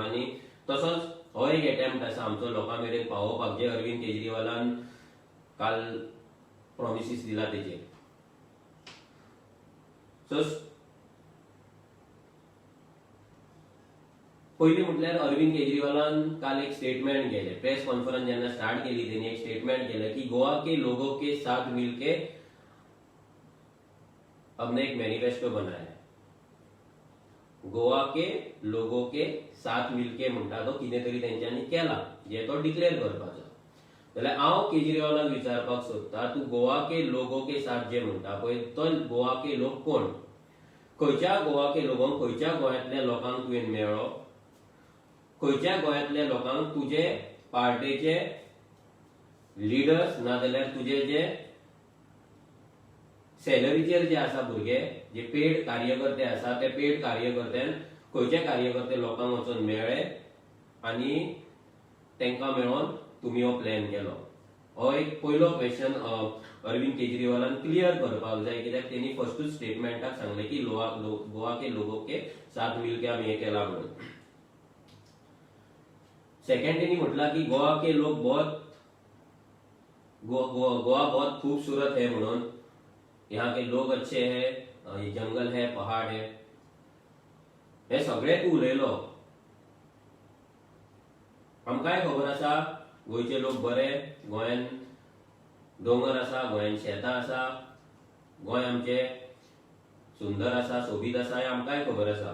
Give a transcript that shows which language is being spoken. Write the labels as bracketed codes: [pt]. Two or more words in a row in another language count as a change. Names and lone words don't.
[kok] आनी तसोच हो एक अटेम्प्ट आसा आमचो लोकां मेरेन पावोवपाक, जे अरविंद केजरीवालान काल प्रॉमिसीस दिला तेचे. सो पयलीं म्हटल्यार अरविंद केजरीवालान काल एक स्टेटमेंट केले. [en] press conference [kok] जेन्ना स्टार्ट केली तेणी एक स्टेटमेंट केले की [hi] गोवा के लोगों के साथ मिलके हमने एक मैनिफेस्टो बनाया है. गोवा के लोगों के साथ मिलके [kok] म्हणटा तो कितें तरी तेंच्यांनी केला, जे तो डिक्लेअर करपाचो. जाल्यार हांव केजरीवालाक विचारपाक सोदता, तूं [hi] गोवा के लोगों के साथ [kok] जे म्हणटा पळय, तो [hi] गोवा के लोक [kok] कोण? खंयच्या गोवा के लोकांक, खंयच्या गोंयांतल्या लोकांक तुवें मेळ्ळो? खंयच्या गोंयांतल्या लोकांक तुजे पार्टीचे लिडर्स नाजाल्यार तुजे जे सॅलरीचेर जे आसा भुरगे, जे पेड कार्यकर्ते आसा, ते पेड कार्यकर्त्यान खंयचे कार्यकर्ते लोकांक वचून मेळ्ळे आनी तांकां मेळोन तुमी हो प्लॅन केलो? हो एक पयलो क्वेश्चन अरविंद केजरीवालान क्लियर करपाक जाय, कित्याक तेणी [en] firstूच statementाक [kok] सांगले की [hi] गोवा के लोगों के साथ मिलके [kok] आमी हे केला म्हणून. सेकंड तेणी म्हटला की [hi] गोवा के लोग गोवा बहुत खूबसूरत है म्हणून, यहाँ के लोग अच्छे हैं, ये जंगल है, पहाड़ है. [kok] हे सगळे तू उलयलो. आमकांय खबर आसा गोंयचे लोक बरे, गोंयान दोंगर आसा, गोंयान शेतां आसा, गोंय आमचे सुंदर आसा, सोबीत आसा, हे आमकांय खबर आसा.